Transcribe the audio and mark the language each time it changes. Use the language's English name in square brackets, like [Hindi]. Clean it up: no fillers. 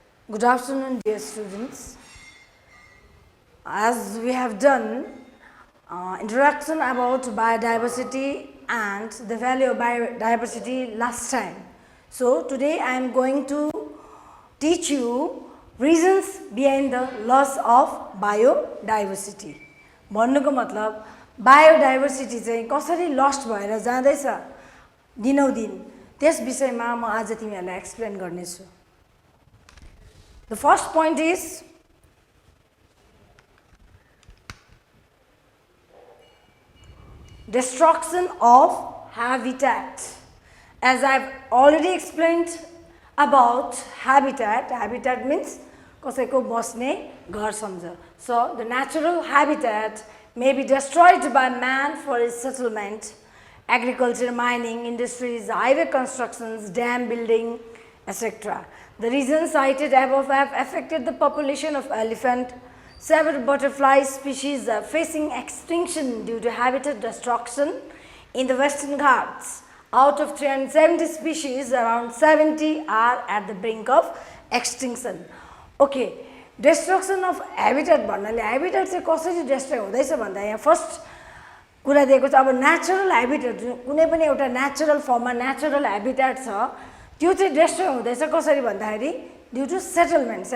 [English] Good afternoon, dear students. As we have done introduction about biodiversity and the value of biodiversity last time. So today I am going to teach you reasons behind the loss of biodiversity. [Nepali] भन्नुको मतलब biodiversity चाहिँ कसरी lost भएर जाँदैछ दिनौदिन त्यस विषयमा म आज तिमीहरूलाई एक्सप्लेन गर्नेछु. [English] The first point is destruction of habitat. As I've already explained about habitat, habitat means [Nepali] कसैको बस्ने घर सम्झ. [English] So the natural habitat may be destroyed by man for its settlement, agriculture, mining, industries, highway constructions, dam building, etc. The reasons cited above have affected the population of elephant. Several butterfly species are facing extinction due to habitat destruction in the Western Ghats. Out of 370 species, around 70 are at the brink of extinction. [Nepali] Okay, [English] destruction of habitat [Nepali] भन्नाले habitat चाहिँ कसरी destroy हुँदैछ भन्दा यहाँ first कुरा दिएको छ. अब नेचुरल habitat कुनै पनि एउटा नेचुरल फर्ममा नेचुरल habitat छ त्यो चाहिँ destroy हुँदैछ कसरी भन्दाखेरि [English] Due to settlement.